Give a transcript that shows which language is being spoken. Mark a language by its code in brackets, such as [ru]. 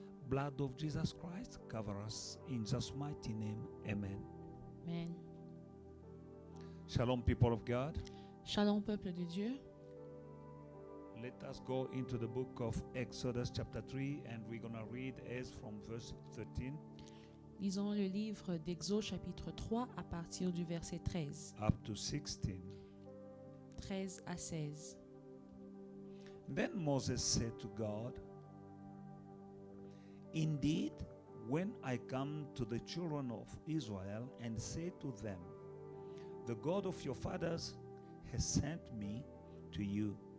[en] Blood of Jesus Christ, cover us. In Jesus' mighty name. Amen. Amen. Shalom, people of God. [fr] Shalom, peuple de Dieu. [en] Let us go into the book of Exodus chapter 3 and we're going to read as from verse 13 [fr] Lisons le livre d'Exode chapitre 3 à partir du verset 13. [en] up to 16. [fr] 13 à 16. [en] Then Moses said to God, "Indeed, when I come to the children of Israel and say to them, the God of your fathers has sent me to you.